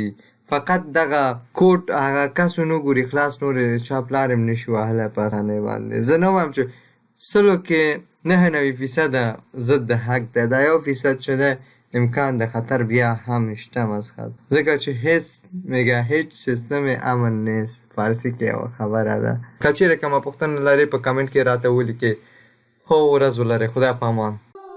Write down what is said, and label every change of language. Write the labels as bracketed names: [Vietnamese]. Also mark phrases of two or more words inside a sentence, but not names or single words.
[Pashto] فقط دغه کوډ هغه کس ونه ګوري خلاص نور چا پلار هم نشي وهلی په اسانۍ باندې. زه نه وایم چې 100 کې 99% ضد د حق دی. دا 1% چې دی امکان د خطر بیا هم شته مسخت ځکه چې هیڅ میگه [Persian] هیچ سیستم امن نیست. [Pashto] فارسی کې یوه خبره ده. که چیرې کومه پوښتنه لرئ په کمنټ کې راته ولیکئ. ښه ورځ ولرئ. خدای په امان.